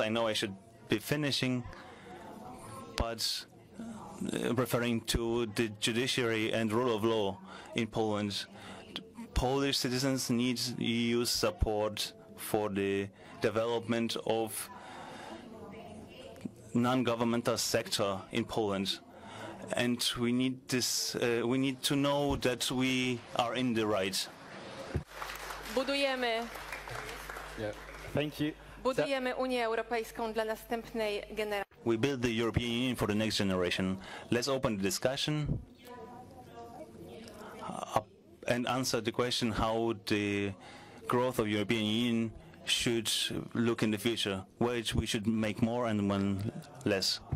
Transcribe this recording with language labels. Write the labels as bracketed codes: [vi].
[en] I know I should be finishing, but referring to the judiciary and rule of law in Poland, Polish citizens need EU support for the development of non-governmental sector in Poland, and we need this. We need to know that we are in the right. [pl] Budujemy. [en] Yeah. Thank you. [pl] Budujemy Unię Europejską dla następnej generacji. [en] We build the European Union for the next generation. Let's open the discussion and answer the question how the growth of European Union should look in the future, where we should make more and when less.